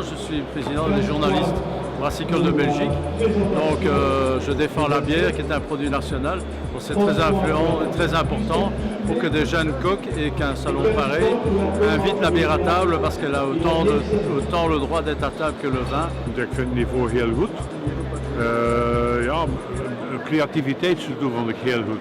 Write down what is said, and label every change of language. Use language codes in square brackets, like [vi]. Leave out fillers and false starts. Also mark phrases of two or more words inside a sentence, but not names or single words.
[fr] Je suis président des journalistes brassicoles de Belgique, donc je défends la bière qui est un produit national. C'est très influent et très important pour que des jeunes coqs et qu'un salon pareil invite la bière à table parce qu'elle a autant le droit d'être à table que le vin. [nl] Ik vind het niveau heel goed. Ja, creativiteitsgedoe vond ik heel goed.